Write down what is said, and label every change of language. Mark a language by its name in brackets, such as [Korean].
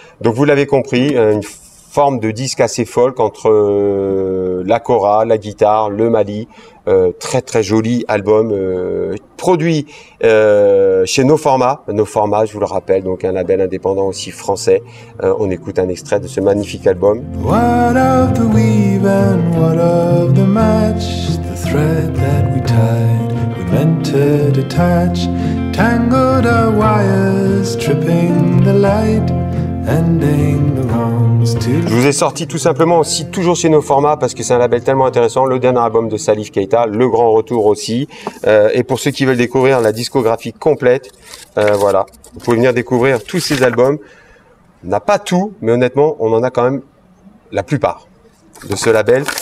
[French] Donc vous l'avez compris, une forme de disque assez folk entre la kora, la guitare, le Mali. Très joli album produit chez No Format. No Format, je vous le rappelle, donc un label indépendant aussi français. On écoute un extrait de ce magnifique album. [English] What of the weave and what of the match? The thread that we tied, we meant to detach. Tangled our wires, tripping the light. [French] Je vous ai sorti tout simplement aussi, toujours chez No Format, parce que c'est un label tellement intéressant, le dernier album de Salif Keita, le grand retour aussi. Et pour ceux qui veulent découvrir la discographie complète, voilà, vous pouvez venir découvrir tous ces albums. On n'a pas tout, mais honnêtement, on en a quand même la plupart de ce label.